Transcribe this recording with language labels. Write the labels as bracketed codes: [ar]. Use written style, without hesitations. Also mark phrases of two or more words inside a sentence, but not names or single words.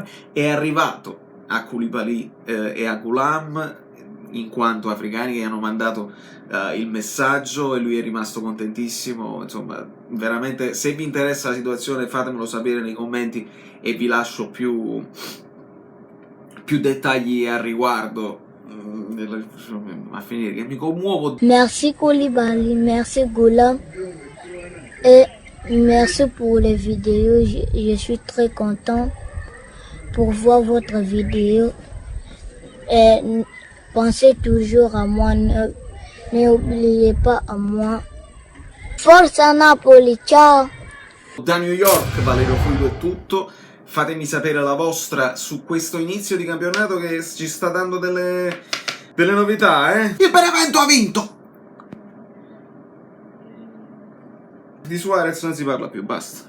[it] È arrivato a Koulibaly e a Ghulam, in quanto africani, che hanno mandato il messaggio, e lui è rimasto contentissimo. Insomma, veramente, se vi interessa la situazione fatemelo sapere nei commenti e vi lascio più dettagli al riguardo. A finire che mi commuovo. [fr] Merci Koulibaly, merci Ghulam, et merci pour les vidéos. Je suis très content pour voir votre vidéo, et pensez toujours à moi, n'oubliez pas à moi. [it] Forza Napoli, ciao! Da New York, Valerio Fluido è tutto. Fatemi sapere la vostra su questo inizio di campionato che ci sta dando delle novità, eh? Il Benevento ha vinto! Di Suarez non si parla più, basta.